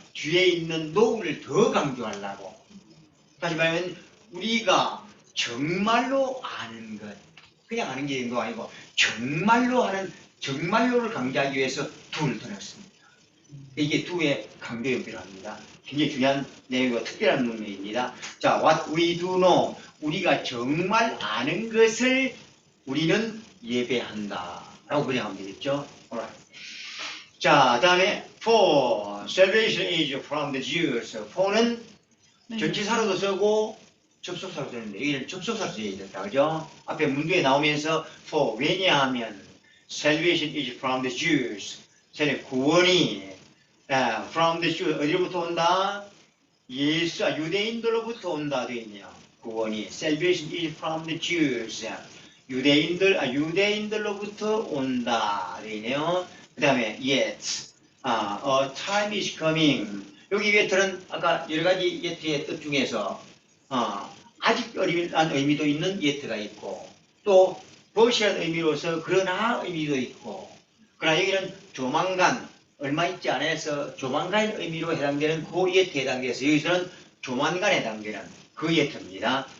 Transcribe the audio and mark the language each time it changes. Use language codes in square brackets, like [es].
[ko] 뒤에 있는 노를 더 강조하려고. 다시 말하면 우리가 정말로 아는 것, 그냥 아는 게 있는 거 아니고 정말로 하는, 정말로를 강조하기 위해서 두를 더넣습니다. 이게 두의 강조용법을 합니다. 굉장히 중요한 내용이고 특별한 문맥입니다. 자, [en] what we do know, [ko] 우리가 정말 아는 것을 우리는 예배한다 라고 번역하면 되겠죠. [en] Alright. [ko] 자, 다음에 [en] for salvation is from the Jews. [ko] for는 전치사로도 쓰고 접속사로 쓰는데 여기는 접속사로 써야 된다, 그죠? 앞에 문구에 나오면서 for, 왜냐하면 [en] salvation is from the Jews. [ko] 구원이 [en] from the Jews, [ko] 어디로부터 온다? 유대인들로부터 온다 되어 있네요. 구원이 [en] salvation is from the Jews. [ko] 유대인들로부터 온다 되어 있네요. 그 다음에 [en] yet, a time is coming. [ko] 여기 yet는 아까 여러 가지 yet의 뜻 중에서 아직 어리한 의미도 있는 yet가 있고 또 but이라는 의미로서 그러나 의미도 있고, 그러나 여기는 조만간, 얼마 있지 않아서 조만간 의미로 해당되는 그 yet에 해당돼서 여기서는 조만간에 해당되는 그 yet입니다.